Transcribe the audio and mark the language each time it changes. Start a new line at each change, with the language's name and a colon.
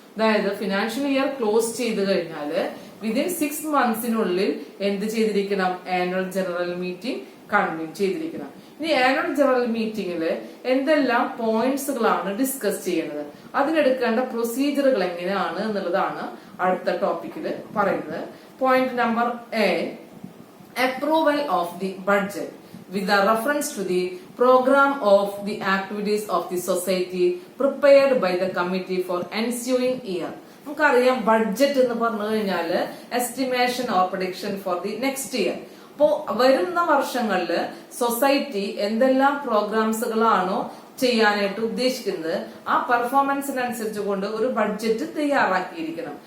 Malayalam: അതായത് financial year close ചെയ്ത് കഴിഞ്ഞാല് വിതിൻ 6 മന്ത്സിനുള്ളിൽ എന്ത് ചെയ്തിരിക്കണം? ആനുവൽ ജനറൽ മീറ്റിംഗ് കൺവീൻ ചെയ്തിരിക്കണം. ഇനി ആനുവൽ ജനറൽ മീറ്റിംഗില് എന്തെല്ലാം പോയിന്റ്സുകളാണ് ഡിസ്കസ് ചെയ്യുന്നത്, അതിനെടുക്കേണ്ട പ്രൊസീജിയറുകൾ എങ്ങനെയാണ് എന്നുള്ളതാണ് അടുത്ത ടോപ്പിക്കിൽ പറയുന്നത്.
English: Point number A, approval of the budget with the reference to the program of the activities of the society prepared by the committee for ensuing year.
Malayalam: നമുക്കറിയാം, ബഡ്ജറ്റ് എന്ന് പറഞ്ഞു കഴിഞ്ഞാല്
English: Estimation or prediction for the next year.
Malayalam: അപ്പോ വരുന്ന വർഷങ്ങളില് society എന്തെല്ലാം പ്രോഗ്രാംസുകളാണോ ചെയ്യാനായിട്ട് ഉദ്ദേശിക്കുന്നത് ആ പെർഫോമൻസിനനുസരിച്ച് കൊണ്ട് ഒരു ബഡ്ജറ്റ് തയ്യാറാക്കിയിരിക്കണം.